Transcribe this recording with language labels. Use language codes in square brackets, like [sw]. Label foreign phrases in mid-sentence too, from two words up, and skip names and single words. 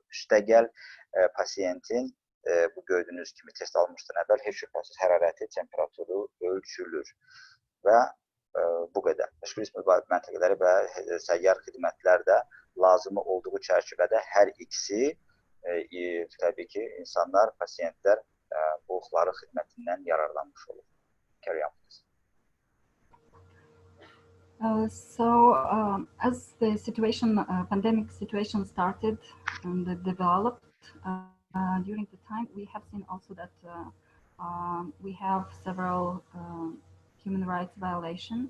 [az] Üstəgəl pasiyentin bu gördüyünüz kimi test almışdan əvvəl heç şübhəsiz hərarəti, temperaturu ölçülür və bu qədər. Təşkilatlarına mübariz məntəqələri və səyyar xidmətlər də lazımı olduğu çərçivədə hər ikisi təbii ki, insanlar, pasiyentlər bu xidmətindən yararlanmış olur. [en] As the situation, pandemic situation started and developed, during the time, we have seen also that we have several human rights violations.